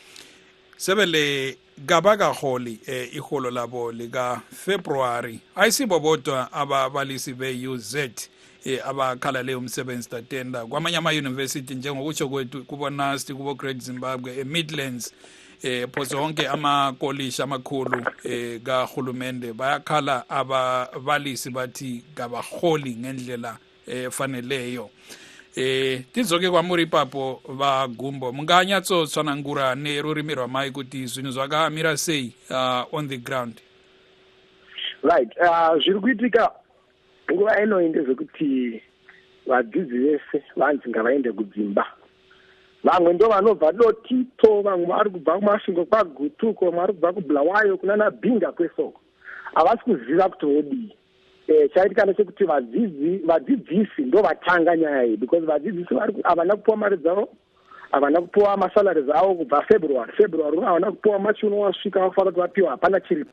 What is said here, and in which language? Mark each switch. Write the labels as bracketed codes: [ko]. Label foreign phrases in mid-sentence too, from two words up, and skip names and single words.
[nd] sebele gabakaholi iholo labo lika February ayisibo bodwa ababalisi be-UZ abakhala leyo umsebenzi tatenda kwamanye ama-university njengokutsho kwethu kubo NUST kubo Great Zimbabwe Midlands phoso onke amakolisha amakhulu kahulumende bayakhala ababalisi bathi kabaholi ngendlela efaneleyo. [sn] Tizoke kwa muri papo va Gumbo munganyatso tswana ngura ne rurimi rwa mai kuti zvinhu zvakamira sei [en] on the ground. Right, [sn] zviri kuitika nguva ino ndezvekuti vadzidzi vese vanzi ngavaende kudzimba. Vamwe ndo vanobva Dotito, vamwe vari kubva kumasvingo kwaGutuko, vari kubva kuBulawayo kunana Bhinga kwesoko. Havasi kuziva kuti vodii. Chaitika ndechekuti vadzidzisi ndo vatanga nyaya iyi, because vadzidzisi havana kupuwa mari dzavo, havana kupuwa masalari avo kubva February havana kupuwa machiuno wasvika vafanira kuti vapiwa hapana chiripo.